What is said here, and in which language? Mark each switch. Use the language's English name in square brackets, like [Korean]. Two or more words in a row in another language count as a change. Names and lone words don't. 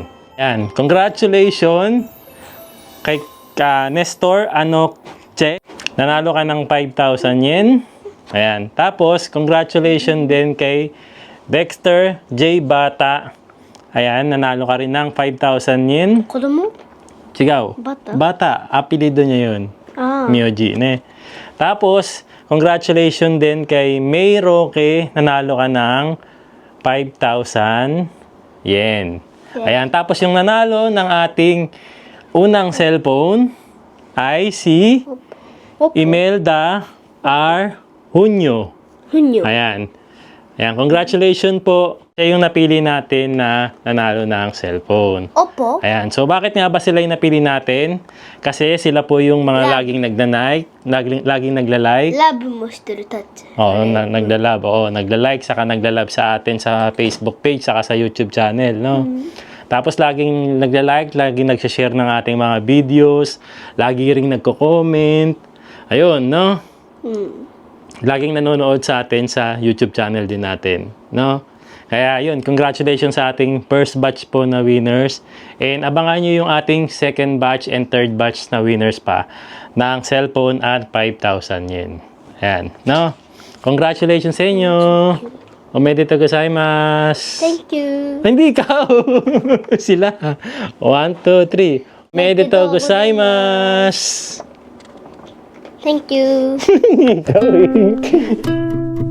[Filipino] Ayan. Congratulations kay Nestor Anokche. Nanalo ka ng 5,000 yen. Ayan. Tapos, congratulations din kay Dexter J. Bata. Ayan, nanalo ka rin ng 5,000 yen. [Japanese] 子供？ [Filipino] Sigaw. Bata? Bata. Apelido niya yun. [Japanese] ああ。苗字、ね? [Filipino] Tapos, congratulations din kay May Roque. Nanalo ka ng 5,000 yen. Ayan. Tapos, yung nanalo ng ating unang cellphone ay si Oppo. Imelda R. Hunyo. [Japanese] ふんよ。 [Filipino] Ayan. Ayan, congratulations po. Siya yung napili natin na nanalo ng cellphone. Oppo? Ayan, so bakit nga ba sila yung napili natin? Kasi sila po yung mga Love. laging nagda-like, laging nagla-like. [Japanese] ラブもしてるタッチ。 [Filipino] Oo, nagla-love. Oo, nagla-like, saka nagla-love sa atin sa Facebook page, saka sa YouTube channel, no? Tapos laging nagla-like, laging nag-share ng ating mga videos, lagi ring nagko-comment. Ayun, no? [Japanese] うん。 [Filipino] Laging nanonood sa atin sa YouTube channel din natin, no? Kaya yun, congratulations sa ating [English] first batch [Filipino] po na winners. And abangan nyo yung ating [English] second batch and third batch [Filipino] na winners pa ng cellphone at 5,000 yen. Ayan, no? Congratulations sa inyo! [Japanese] おめでとうございます! [English] Thank you. [Filipino] Hindi ikaw! Sila. 1, 2, 3. [Japanese] おめでとうございます! [English] Thank you. [Filipino] Ikaw eh.